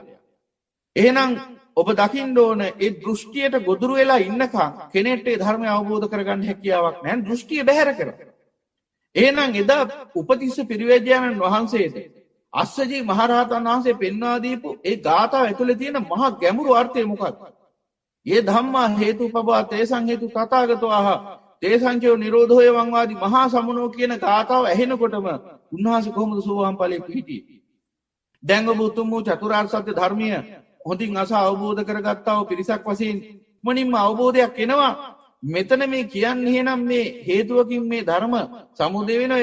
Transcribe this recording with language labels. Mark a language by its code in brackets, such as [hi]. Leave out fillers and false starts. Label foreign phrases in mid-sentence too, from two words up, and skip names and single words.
[si] එහෙනම් ඔබ දකින්න ඕන ඒ දෘෂ්ටියට ගොදුරු වෙලා ඉන්නකම් කෙනෙක්ට ඒ ධර්මය අවබෝධ කරගන්න හැකියාවක් නැහැ. දෘෂ්ටිය බැහැර කරලා. එහෙනම් එදා උපතිස්ස පිරිවැජ්ජානන් වහන්සේට අස්සජී මහරහතන් වහන්සේ පෙන්වා දීපු ඒ ගාථාව ඇතුලේ තියෙන මහා ගැඹුරු අර්ථය මොකක්ද? [pi] "යේ ධම්මා හේතුපබවා තේසං හේතු තථාගතෝ ආහ තේසංචෝ නිරෝධෝය වංවාදී මහා සමුනෝ" [si] කියන ගාථාව ඇහෙනකොටම උන්වහන්සේ කොහොමද සෝවාන් ඵලයේ පිහිටියේ? දැන් ඔබ උතුම් වූ චතුරාර්ය සත්‍ය ධර්මය හොඳින් අසා අවබෝධ කරගත්තා වූ පිරිසක් වශයෙන් මොනින්ම අවබෝධයක් එනවා. මෙතන මේ කියන්නේ එහෙනම් මේ හේතුවකින් මේ ධර්ම සමුදය වෙනවා.